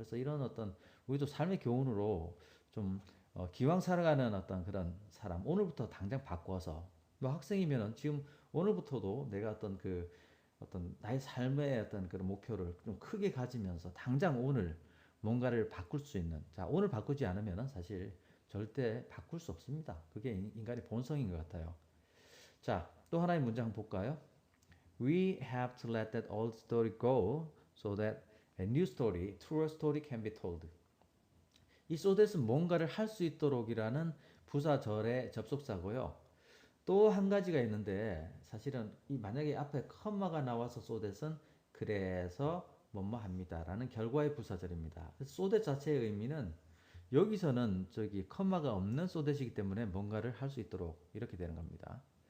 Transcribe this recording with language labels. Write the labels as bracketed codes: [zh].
[ko] 그래서 이런 어떤 우리도 삶의 교훈으로 좀 기왕 살아가는 어떤 그런 사람, 오늘부터 당장 바꿔서 뭐 학생이면은 지금 오늘부터도 내가 어떤 나의 삶의 어떤 그런 목표를 좀 크게 가지면서 당장 오늘 뭔가를 바꿀 수 있는, 자, 오늘 바꾸지 않으면은 사실 절대 바꿀 수 없습니다. 그게 인간의 본성인 것 같아요. 자, 또 하나의 문장 한번 볼까요? [en] We have to let that old story go so that a new story, truer story can be told. [ko] 이 so that은 뭔가를 할 수 있도록이라는 부사절의 접속사고요. 또 한 가지가 있는데 사실은 이 만약에 앞에 컴마가 나와서 so that은 그래서 뭐뭐 합니다라는 결과의 부사절입니다. so that 자체의 의미는 여기서는 저기 컴마가 없는 so that이기 때문에 뭔가를 할 수 있도록 이렇게 되는 겁니다.